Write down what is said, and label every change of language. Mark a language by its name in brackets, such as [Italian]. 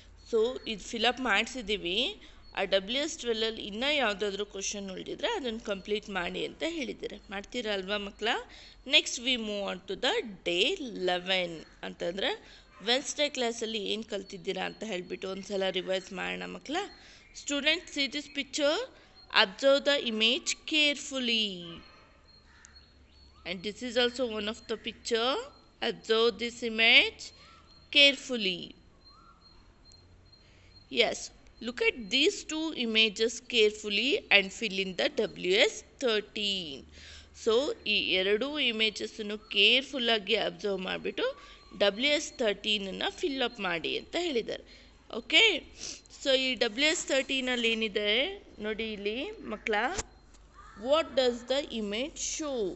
[Kannada] So ಇದು fill up ಮಾಡಿಸಿದ್ದೀವಿ. ಆ WS12ಅಲ್ಲಿ ಇನ್ನೂ ಯಾವುದಾದ್ರೂ ಕ್ವಶನ್ ಉಳಿದಿದ್ರೆ ಅದನ್ನು ಕಂಪ್ಲೀಟ್ ಮಾಡಿ ಅಂತ ಹೇಳಿದ್ದಾರೆ. ಮಾಡ್ತೀರಾ ಅಲ್ವಾ ಮಕ್ಕಳ? [English] next we move on to the day 11 [Kannada] ಅಂತಂದರೆ ವೆನ್ಸ್ಡೇ ಕ್ಲಾಸಲ್ಲಿ ಏನು ಕಲ್ತಿದ್ದೀರಾ ಅಂತ ಹೇಳಿಬಿಟ್ಟು ಒಂದು ಸಲ ರಿವೈಸ್ ಮಾಡೋಣ ಮಕ್ಕಳ. [English] Students, see this picture, observe the image carefully. And this is also one of the picture. Observe this image carefully. Yes, look at these two images carefully and fill in the WS13. [Kannada] So ಈ ಎರಡೂ ಇಮೇಜಸ್ಸನ್ನು ಕೇರ್ಫುಲ್ಲಾಗಿ observe ಮಾಡಿಬಿಟ್ಟು WS13 fill up ಮಾಡಿ ಅಂತ ಹೇಳಿದ್ದಾರೆ. Okay, so ಈ WS13 ಏನಿದೆ ನೋಡಿ ಇಲ್ಲಿ ಮಕ್ಕಳ, [English] What does the image show?